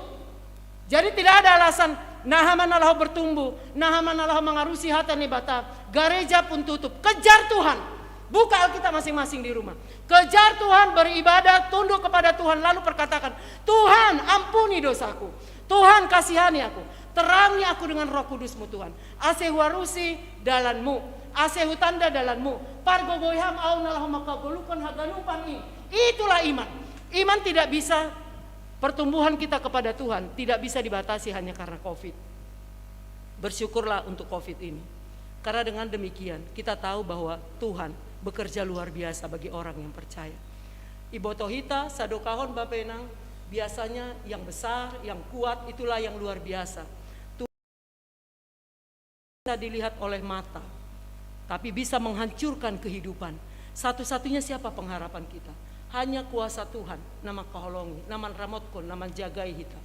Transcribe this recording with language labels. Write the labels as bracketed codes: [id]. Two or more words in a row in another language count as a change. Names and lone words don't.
[id] Jadi tidak ada alasan, nahamanalah bertumbuh, nahamanalah mengarusi hati nibata, gereja pun tutup. Kejar Tuhan. Buka Alkitab masing-masing di rumah. Kejar Tuhan, beribadah, tunduk kepada Tuhan, lalu perkatakan, Tuhan ampuni dosaku, Tuhan kasihani aku, terangi aku dengan Roh Kudus-Mu Tuhan. [bts] Asehu warusi dalanmu, asehu tanda dalanmu, pargogoyham au nalahum makagolukon haganupan ini. [id] Itulah iman. Iman tidak bisa, pertumbuhan kita kepada Tuhan tidak bisa dibatasi hanya karena COVID. Bersyukurlah untuk COVID ini. Karena dengan demikian kita tahu bahwa Tuhan bekerja luar biasa bagi orang yang percaya. [bts] Ibotohita, sadokahon Bapenang, [id] biasanya yang besar, yang kuat, itulah yang luar biasa. Tuhan tidak dilihat oleh mata, tapi bisa menghancurkan kehidupan. Satu-satunya siapa pengharapan kita? Hanya kuasa Tuhan, [bts] nama kaholongi, nama ramotkon, nama jagai kita.